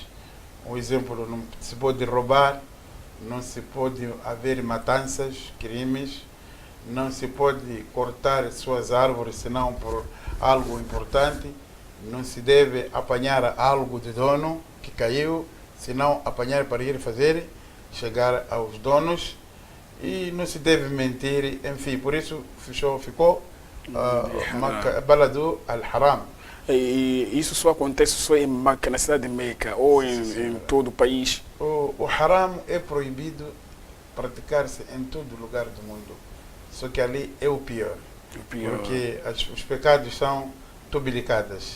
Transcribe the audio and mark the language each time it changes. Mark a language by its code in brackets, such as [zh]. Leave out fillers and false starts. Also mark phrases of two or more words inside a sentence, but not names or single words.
[pt] Um exemplo, não se pode roubar, não se pode haver matanças, crimes, não se pode cortar suas árvores senão por algo importante, não se deve apanhar algo de dono que caiu, senão apanhar para ir fazer chegar aos donos. E não se deve mentir, enfim, por isso ficou Baladu al-Haram. E isso só acontece só em Meca, na cidade de Meca, ou em todo o país? O haram é proibido praticar-se em todo lugar do mundo. Só que ali é o pior. Porque os pecados são tubilicadas.